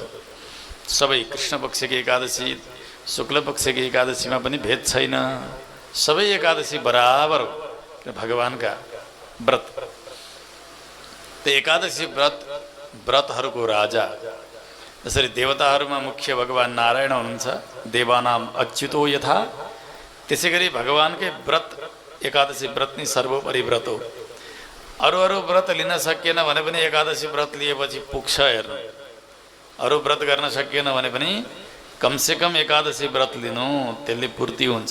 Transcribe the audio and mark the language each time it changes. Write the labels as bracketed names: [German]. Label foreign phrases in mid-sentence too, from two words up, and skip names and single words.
[Nepali] सबै कृष्णपक्षकी एकादशी शुक्लपक्षकी एकादशीमा पनि भेद छैन। सबै एकादशी बराबर हो भगवानका व्रत। त्यो एकादशी व्रतहरूको राजा। जसरी देवताहरूमा मुख्य भगवान नारायण हुनुहुन्छ, [Sanskrit] देवानाम अच्युतो यथा, [Nepali] त्यसै गरी भगवानकै व्रत एकादशी व्रत नै सर्वोपरि व्रत हो। अरू व्रत लिन सकिएन भने पनि एकादशी व्रत लिएपछि पुग्छ। हेर्नु, अरू व्रत गर्न सकिएन भने पनि कमसेकम एकादशी व्रत लिनु, त्यसले पूर्ति हुन्छ।